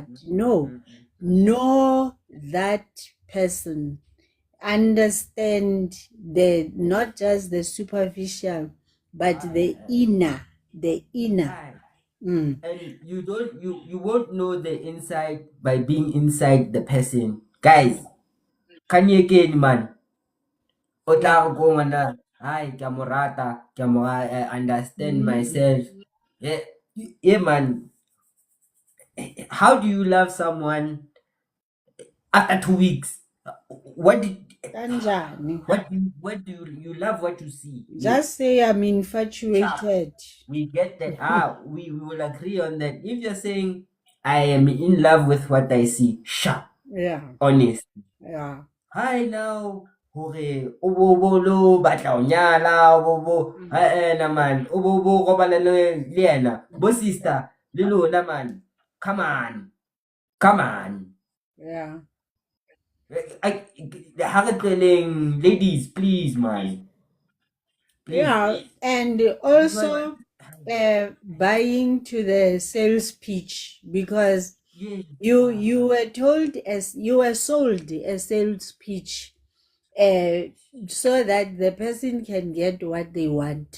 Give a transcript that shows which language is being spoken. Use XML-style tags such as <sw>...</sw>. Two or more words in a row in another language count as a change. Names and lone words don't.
<en>No, know that person, understand the not just the superficial but the inner. Aye. Mm. And you won't know the inside by being inside the person. Guys,</en> <zu>kanyekeni man. O</zu> <en>Yeah.</en> <st>tla go ngwana, hi, ke a mo rata, ke a mo understand Mm.</st> <en>myself. Yeah, yeah man. How do you love someone after 2 weeks? What did</en> <zu>Kanjani?</zu> <en>you love what you see? Just say I'm Sharp. infatuated. We get that. We will agree on that. If you're saying I am in love with what I see, sharp, Yeah. honest. Yeah. Hi now,</en> <st>hore o bo lo batla ho nyala, o bo naman, o bo robala le yena. Bo sister, le lona man.</st> <en>Come on. Come on. Yeah. I,</en> <st>ha re tleleng,</st> <en>ladies, please man. Please. Yeah. And Because also buying to the sales pitch because yes, you were told as you were sold a sales pitch so that the person can get what they want.</en>